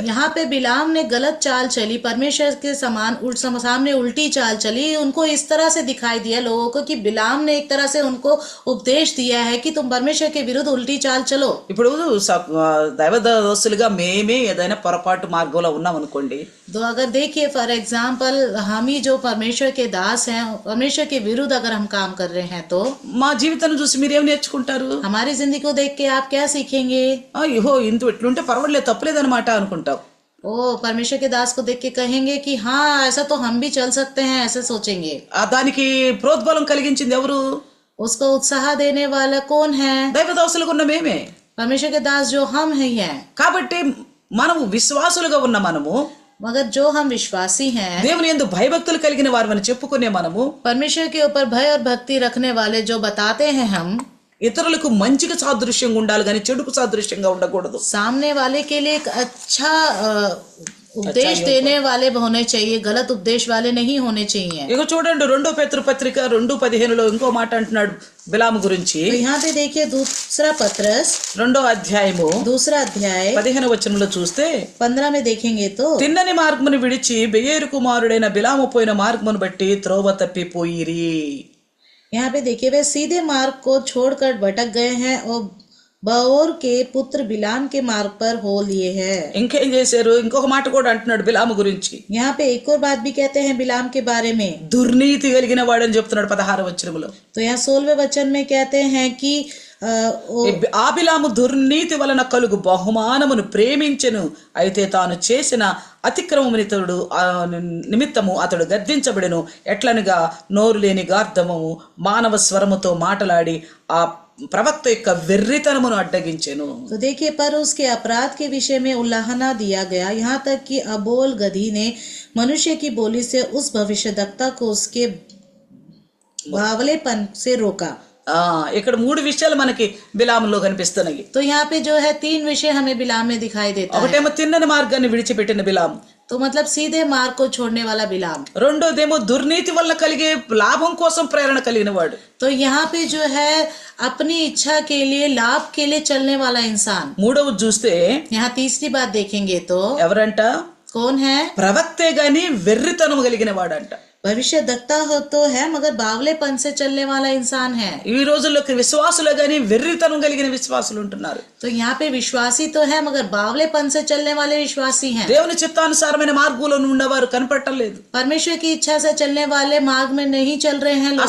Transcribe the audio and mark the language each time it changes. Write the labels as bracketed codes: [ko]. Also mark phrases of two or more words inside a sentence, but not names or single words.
[hi] यहाँ पे बिलाम ने गलत चाल चली, परमेश्वर के समान सामने उल्टी चाल चली. उनको इस तरह से दिखाई दिया लोगों को कि बिलाम ने एक तरह से उनको उपदेश दिया है कि तुम परमेश्वर के विरुद्ध उल्टी चाल चलो. [te] ఇప్పుడు దైవదోస్తులుగా మేమే ఏదైనా పొరపాటు మార్గంలో ఉన్నాం అనుకోండి, [hi] तो अगर देखिए [en] for example [hi] हम ही जो परमेश्वर के दास हैं, परमेश्वर के विरुद्ध अगर हम काम कर रहे हैं तो [te] మా జీవితాన్ని చూసి మీరేం నేర్చుకుంటారు? [hi] हमारी जिंदगी को देख के आप क्या सीखेंगे? [te] అయ్యో ఇంత ఎట్లుంటే పర్వాలేదు, తప్పలేదన్నమాట అనుకుంటావు. [hi] वो परमेश्वर के दास को देख के कहेंगे कि हाँ ऐसा तो हम भी चल सकते हैं, ऐसे सोचेंगे। [te] దానికి ప్రోద్బలం కలిగించింది ఎవరు? [hi] उसको उत्साह देने वाला कौन है? [te] దైవదాసులుగా ఉన్న మేమే. [hi] परमेश्वर के दास जो हम ही हैं। [te] కాబట్టి మనము విశ్వాసులుగా ఉన్న మనము, [hi] मगर जो हम विश्वासी हैं, [te] దేవుని యందు భయభక్తులు కలిగిన వారమని చెప్పుకునే మనము, [hi] परमेश्वर के ऊपर भय और भक्ति रखने वाले जो बताते हैं हम, [te] ఇతరులకు మంచిగా సాదృశ్యంగా ఉండాలి కానీ చెడుకు సాదృశ్యంగా ఉండకూడదు. [hi] सामने वाले के लिए एक अच्छा उपदेश देने वाले होने चाहिए, गलत उपदेश वाले नहीं होने चाहिए। [te] ఇక చూడండి 2 పేతురు పత్రిక 2:15 ఇంకో మాట అంటున్నాడు బిలాము గురించి. [hi] तो यहाँ पे देखिए दूसरा पत्रस [te] 2వ అధ్యాయము [hi] दूसरा अध्याय [te] 15వ వచనంలో చూస్తే, [hi] 15 में देखेंगे तो [te] తిన్నని మార్గమును విడిచి బెయేరు కుమారుడైన బిలాము పోయిన మార్గమును బట్టి త్రోవ తప్పిపోయిరి. [hi] यहाँ पे देखिए वे सीधे मार्ग को छोड़कर भटक गए हैं और बओर के पुत्र बिलाम के मार्ग पर हो लिए हैं। [te] ఇంకేం చేశారు? ఇంకొక మాట కూడా అంటున్నాడు బిలాము గురించి. [hi] यहाँ पे एक और बात भी कहते हैं बिलाम के बारे में। [te] దుర్నీతి కలిగిన వాడని చెప్తున్నాడు 16వ వచనంలో. [hi] तो यहाँ 16वें वचन में कहते हैं कि [te] ఆ బిలాము దుర్నీతి వలన కలుగు బహుమానమును ప్రేమించెను, అయితే తాను చేసిన అతిక్రమమునితడు నిమిత్తము అతడు గద్దించబడెను. ఎట్లనగా నోరు లేని గార్ధమము మానవ స్వరముతో మాటలాడి ఆ ప్రవక్త యొక్క వెర్రితనమును అడ్డగించెను. [hi] तो देखिए पर उसके अपराध के विषय में उल्लाहना दिया गया, यहाँ तक कि अबोल गधी ने मनुष्य की बोली से उस भविष्यद्वक्ता को उसके बावलेपन से रोका। [te] ఇక్కడ 3 విషయాలు మనకి బిలాములో కనిపిస్తున్నాయి. [hi] तो यहाँ पे जो है 3 विषय हमें बिलाम में दिखाई देता है। [te] ఒకటేమో తిన్నని మార్గాన్ని విడిచిపెట్టిన బిలాము, [hi] तो मतलब सीधे मार्ग को छोड़ने वाला बिलाम। [te] రెండోదేమో దుర్నీతి వల్ల కలిగే లాభం కోసం ప్రేరణ కలిగిన వాడు. [hi] तो यहाँ पे जो है अपनी इच्छा के लिए, लाभ के लिए चलने वाला इंसान। [te] మూడవది చూస్తే [hi] यहाँ तीसरी बात देखेंगे तो [te] ఎవరంట? [hi] कौन है? [te] ప్రవక్తే గాని వెర్రితనం కలిగిన వాడంట. [hi] भविष्य दक्ता हो तो है मगर बावलेपन से चलने वाला इंसान है। [te] ఈ రోజుల్లో విశ్వాసులు గాని వెర్రితనం కలిగిన విశ్వాసులు ఉంటున్నారు. [hi] तो यहाँ पे विश्वासी तो है मगर बावलेपन से चलने वाले विश्वासी हैं। [te] దేవుని చిత్తానుసారమైన మార్గంలో ఉండేవారు కనపడటం లేదు. [hi] परमेश्वर की इच्छा से चलने वाले मार्ग में नहीं चल रहे हैं लोग।